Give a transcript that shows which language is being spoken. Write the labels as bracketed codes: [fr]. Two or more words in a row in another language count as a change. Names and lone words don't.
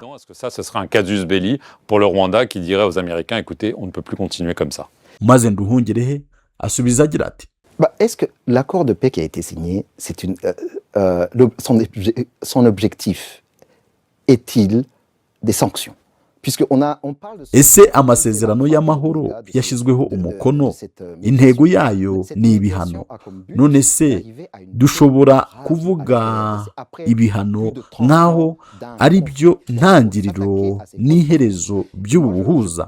[fr] Est-ce que ça, ce sera un casus belli pour le Rwanda qui dirait aux Américains, écoutez, on ne peut plus continuer comme ça? [rw] Maze Nduhungirehe asubiza agira ati: [fr] Est-ce que l'accord de paix qui a été signé, c'est son objectif est-il des sanctions? [rw] Ese amasezerano y'amahoro yashyizweho umukono, intego yayo ni ibihano. None se dushobora kuvuga ibihano nk'aho ari byo ntangiriro n'iherezo by'ubu buhuza?